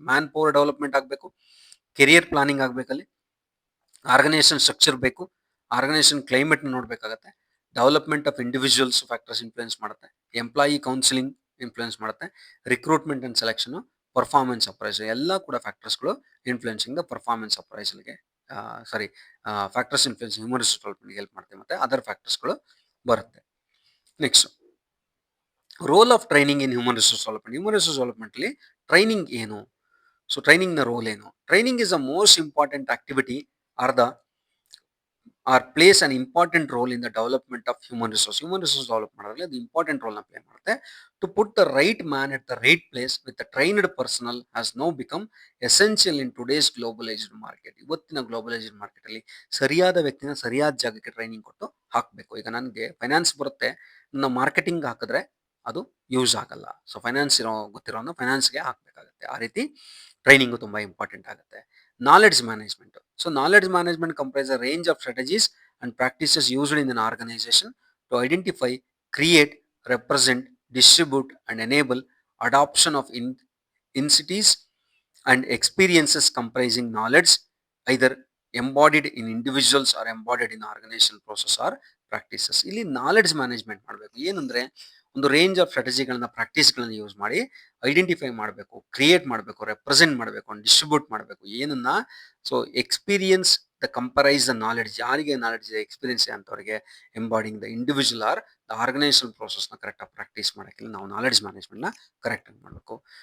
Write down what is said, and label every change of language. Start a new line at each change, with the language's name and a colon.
Kannada: Man power development ಆಗಬೇಕು, career planning ಆಗಬೇಕಲ್ಲಿ, organization structure ಬೇಕು, organisation climate ನೋಡಬೇಕಾಗತ್ತೆ, development of individuals factors influence ಮಾಡುತ್ತೆ, employee counselling influence ಮಾಡುತ್ತೆ, recruitment and selection, performance appraisal, ಎಲ್ಲ ಕೂಡ ಫ್ಯಾಕ್ಟರ್ಸ್ಗಳು influencing the performance ಅಪ್ರೈಸಲ್ಗೆ factors influence human resource ಡೆವಲಪ್ಮೆಂಟ್ಗೆ help ಮಾಡುತ್ತೆ. ಮತ್ತೆ other ಫ್ಯಾಕ್ಟರ್ಸ್ಗಳು ಬರುತ್ತೆ. Next,
English: Role of training in human resource development.
Kannada: Human resource ಡೆವಲಪ್ಮೆಂಟ್ಲಿ training ಏನು? So ಟ್ರೈನಿಂಗ್ನ roll ಏನು?
English: Training is the most important activity plays an important role in the development of human resource.
Kannada: Human resource develop ಮಾಡೋದ್ರಲ್ಲಿ ಅದು important ರೋಲ್ನ play ಮಾಡುತ್ತೆ.
English: To put the right man at the right place with the trained personnel has now become essential in today's globalised market.
Kannada: ಇವತ್ತಿನ globalised ಮಾರ್ಕೆಟಲ್ಲಿ ಸರಿಯಾದ ವ್ಯಕ್ತಿನ ಸರಿಯಾದ ಜಾಗಕ್ಕೆ training ಕೊಟ್ಟು ಹಾಕಬೇಕು. ಈಗ ನನಗೆ ಫೈನಾನ್ಸ್ ಬರುತ್ತೆ, ನನ್ನ ಮಾರ್ಕೆಟಿಂಗ್ ಹಾಕಿದ್ರೆ ಅದು ಯೂಸ್ ಆಗಲ್ಲ. ಸೊ ಫೈನಾನ್ಸ್ ಗೊತ್ತಿರೋನು ಫೈನಾನ್ಸ್ಗೆ ಹಾಕಬೇಕಾಗುತ್ತೆ. ಆ ರೀತಿ ಟ್ರೈನಿಂಗು ತುಂಬ ಇಂಪಾರ್ಟೆಂಟ್ ಆಗುತ್ತೆ. Knowledge management.
English: So knowledge management comprise a range of strategies and practices used in an organization to identify, create, represent, distribute and enable adoption of insights and experiences comprising knowledge either embodied in individuals or embodied in organization process or practices.
Kannada: ಇಲ್ಲಿ knowledge management ಮಾಡಬೇಕು. ಏನಂದ್ರೆ, ಒಂದು range of ಸ್ಟ್ರಾಟಜಿಗಳನ್ನ, ಪ್ರಾಕ್ಟೀಸ್ಗಳನ್ನ use ಮಾಡಿ identify ಮಾಡಬೇಕು, create ಮಾಡಬೇಕು, represent ಮಾಡಬೇಕು, distribute ಮಾಡಬೇಕು. ಏನನ್ನ? So experience the ಕಂಪರೈಸ್ the knowledge, ಯಾರಿಗೆ ನಾಲೆಡ್ಜ್ ಇದೆ, ಎಕ್ಸ್ಪೀರಿಯನ್ಸ್ ಇದೆ ಅಂಥವ್ರಿಗೆ ಎಂಬಾಡಿಂಗ್ the individual are the organisation ಪ್ರೋಸೆಸ್ನ ಕರೆಕ್ಟಾಗಿ ಪ್ರಾಕ್ಟೀಸ್ ಮಾಡೋಕ್ಕಿಲ್ಲ ನಾವು ನಾಲೆಡ್ಜ್ ಮ್ಯಾನೇಜ್ಮೆಂಟ್ನ ಕರೆಕ್ಟಾಗಿ ಮಾಡಬೇಕು.